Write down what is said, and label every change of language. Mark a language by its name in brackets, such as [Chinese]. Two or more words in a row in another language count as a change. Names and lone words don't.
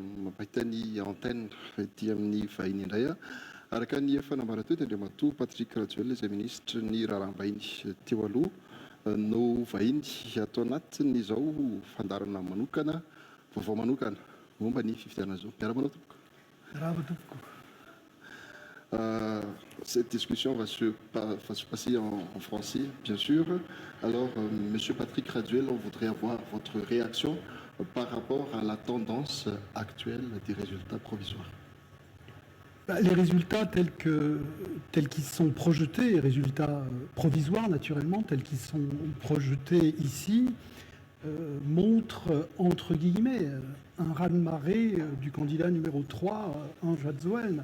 [Malagasy] mampahitany antenne ety amin'ny vahiny indray a. Araka ny fanambaratoety Andriamatoa Patrick Rajoelina izay ministra ny raharaham-bahiny teo aloha no vahiny atao anatin'izao fandarana manokana, vaovao manokana momba ny fifidianana zao. Miara-manao tompoko. Miara-manao tompoko. [French] Cette discussion va se passer en français, bien sûr. Alors, Monsieur Patrick Raduel, on voudrait avoir votre réaction par rapport à la tendance actuelle des résultats provisoires. Les résultats tels qu'ils sont projetés, résultats provisoires naturellement, tels qu'ils sont projetés ici, montrent, entre guillemets, un raz-de-marée du candidat numéro 3, Ange Radzuel.